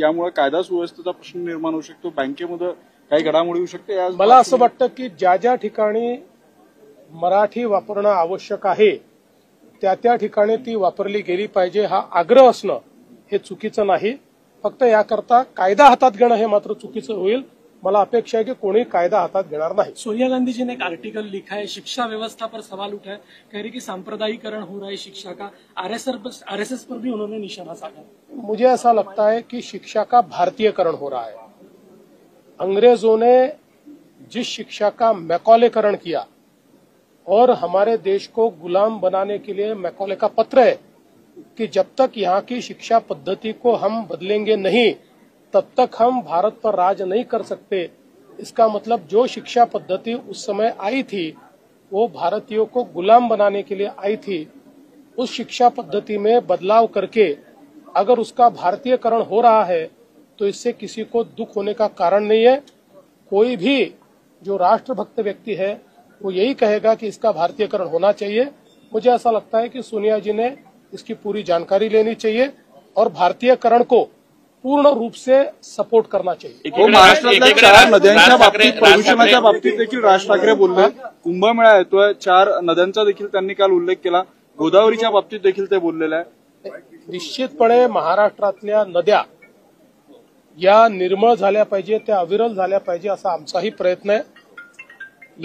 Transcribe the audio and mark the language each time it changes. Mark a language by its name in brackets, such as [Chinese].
[Marathi] यामुळे कायदा सुव्यवस्थेचा प्रश्न निर्माण होऊ शकतो, बँकेमध्ये काही घडामोडी होऊ शकते। मला असं वाटतं की ज्या ज्या ठिकाणी मराठी वापरणं आवश्यक आहे त्या त्या ठिकाणी ती वापरली गेली पाहिजे, हा आग्रह असणं हे चुकीचं नाही। फक्त याकरता कायदा हातात घेणं हे मात्र चुकीचं होईल। मला अपेक्षा [Hindi] है कि कोई कायदा हाथ [Marathi] घेणार [Hindi] नहीं। सोनिया गांधी जी ने एक आर्टिकल लिखा है, शिक्षा व्यवस्था पर सवाल उठा है, कह रही कि सांप्रदायिकरण हो रहा है शिक्षा का। आरएसएस पर भी उन्होंने निशाना साधा। मुझे ऐसा लगता है कि शिक्षा का भारतीयकरण हो रहा है। अंग्रेजों ने जिस शिक्षा का मैकॉलेकरण किया और हमारे देश को गुलाम बनाने के लिए मैकॉले का पत्र है कि जब तक यहाँ की शिक्षा पद्धति को हम बदलेंगे नहीं तब तक हम भारत पर राज नहीं कर सकते। इसका मतलब जो शिक्षा पद्धति उस समय आई थी वो भारतीयों को गुलाम बनाने के लिए आई थी। उस शिक्षा पद्धति में बदलाव करके अगर उसका भारतीयकरण हो रहा है तो इससे किसी को दुख होने का कारण नहीं है। कोई भी जो राष्ट्रभक्त व्यक्ति है वो यही कहेगा कि इसका भारतीयकरण होना चाहिए। मुझे ऐसा लगता है कि सोनिया जी ने इसकी पूरी जानकारी लेनी चाहिए और भारतीयकरण को पूर्ण रूप से सपोर्ट करना चाहिए। [Marathi] महाराष्ट्रातल्या 4 नद्यांच्या बाबतीत, प्रदूषणाच्या बाबतीत देखील राज ठाकरे बोलले। कुंभमेळा येतोय, 4 नद्यांचा देखील त्यांनी काल उल्लेख केला। गोदावरीच्या बाबतीत देखील ते बोललेले आहे। निश्चितपणे महाराष्ट्रातल्या नद्या या निर्मळ झाल्या पाहिजे, त्या अविरल झाल्या पाहिजे असा आमचाही प्रयत्न आहे।